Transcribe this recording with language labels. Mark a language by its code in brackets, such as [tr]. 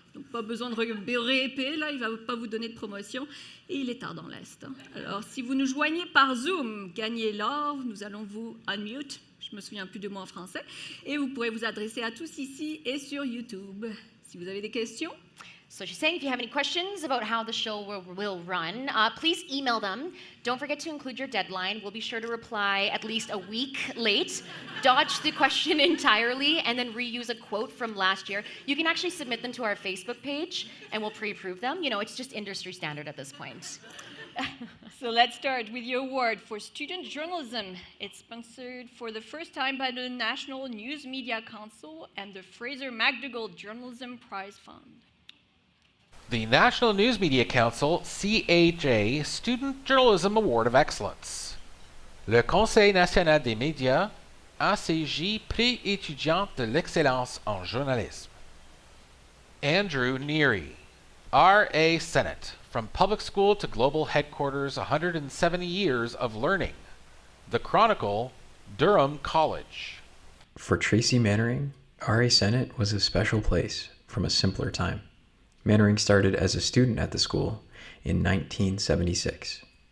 [fr] Donc, pas besoin de beurrer épais, là, il ne va pas vous donner de promotion. Et il est tard dans l'Est. Alors, si vous nous joignez par Zoom, gagnez l'or, nous allons vous unmute. Je me souviens plus de mots en français. Et vous pourrez vous adresser à tous ici et sur YouTube. Si vous avez des questions. [en] So she's saying if you have any questions about how the show will run, please email them. Don't forget to include your deadline. We'll be sure to reply at least a week late. Dodge the question entirely and then reuse a quote from last year. You can actually submit them to our Facebook page and we'll pre-approve them. You know, it's just industry standard at this point. So let's start with your award for student journalism. It's sponsored for the first time by the National News Media Council and the Fraser McDougall Journalism Prize Fund. The National News Media Council, CAJ, Student Journalism Award of Excellence. [fr] Le Conseil national des médias, ACJ, Prix étudiant de l'excellence en journalisme. [en] Andrew Neary, R.A. Senate, From Public School to Global Headquarters, 170 Years of Learning. The Chronicle, Durham College. For Tracy Mannering, R.A. Senate was a special place from a simpler time. Mannering started as a student at the school in 1976.